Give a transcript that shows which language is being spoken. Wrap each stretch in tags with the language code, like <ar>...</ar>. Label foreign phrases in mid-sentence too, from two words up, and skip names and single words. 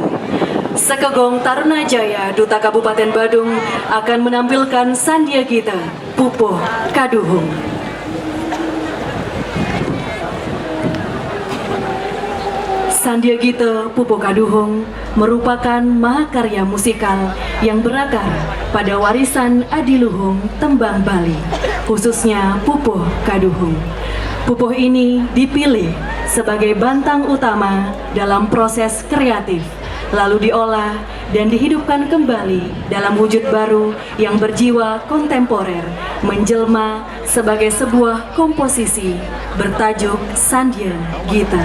<id>Sekegong Taruna Jaya Duta Kabupaten Badung akan menampilkan Sandhya Gita Pupuh Kaduhung. Sandhya Gita Pupuh Kaduhung merupakan mahakarya musikal yang berakar pada warisan adiluhung tembang Bali, khususnya Pupuh Kaduhung. Pupuh ini dipilih sebagai bantang utama dalam proses kreatif, lalu diolah dan dihidupkan kembali dalam wujud baru yang berjiwa kontemporer, menjelma sebagai sebuah komposisi bertajuk Sandhya Gita.</id>